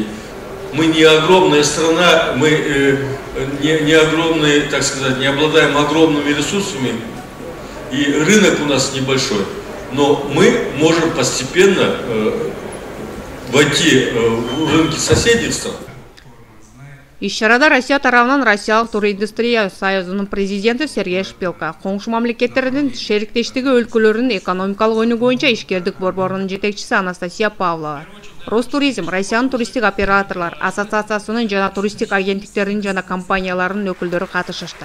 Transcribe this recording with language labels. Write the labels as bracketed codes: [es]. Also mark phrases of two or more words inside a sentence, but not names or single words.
[ru] Мы не огромная страна, мы не огромные, так сказать, не обладаем огромными ресурсами, и рынок у нас небольшой. Но мы можем постепенно войти в рынки соседних стран. [ky] Иш-чарада Россия тарабынан Россиялык туриндустрия союзунун президенти Сергей Шпилка, коңшу мамлекеттердин шериктештиги өлкөлөрүнүн экономикалык өнүгүү боюнча ишкердик борборунун жетекчиси Анастасия Павлова, Ростуризм, Россиянын туристтик операторлор ассоциациясынын жана туристтик агенттиктеринин жана компанияларынын өкүлдөрү катышышты.